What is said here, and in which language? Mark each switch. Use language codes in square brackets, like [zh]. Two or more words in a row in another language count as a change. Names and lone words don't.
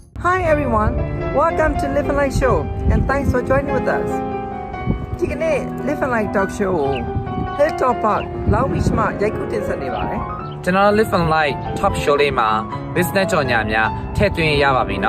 [en] Hi everyone, welcome to Live and Like Show and thanks for joining with us. [my] ဒီကနေ့ Live and Like Talk Show ကို Hilltop Park လောင်းဘီချ်မှာရိုက်ကူးတင်ဆက်နေပါတယ် ကျွန်တော် Live and Like Top Show လေးမှာ business ကြော်ညာများထည့်သွင်းရပါပြီနော်